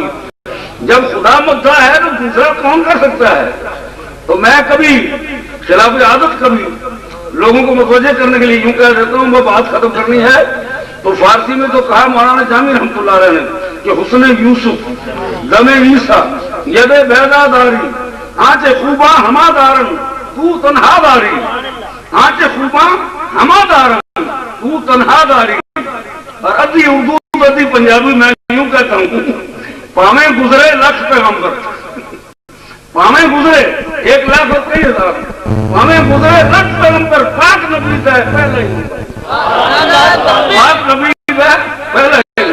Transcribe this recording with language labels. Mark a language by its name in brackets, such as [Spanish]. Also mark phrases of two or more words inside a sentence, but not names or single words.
[Urdu] جب خدا مداح ہے تو دوسرا کون کر سکتا ہے؟ تو میں کبھی خلاف عادت کبھی لوگوں کو متوجہ کرنے کے لیے یوں کہہ دیتا ہوں, وہ بات ختم کرنی ہے تو فارسی میں تو کہا مولانا جامی رحمۃ اللہ علیہ نے کہ [Persian] حسن یوسف دم عیسیٰ ید بیدا داری, آنچ خوباں ہما دارن تو تنہا داری, آنچ خوباں ہما دارن تو تنہا داری. [Urdu] اور ادھی اردو ادھی پنجابی میں یوں کہتا ہوں, [Punjabi] پامیں گزرے لکھ پیغمبر, [Urdu] پامیں گزرے 1 لاکھ اور 30,000, [Punjabi] پامیں گزرے لکھ پیغمبر, [Urdu] پاک نبی ہے پہلے ہی, پاک نبی ہے پہلے ہی.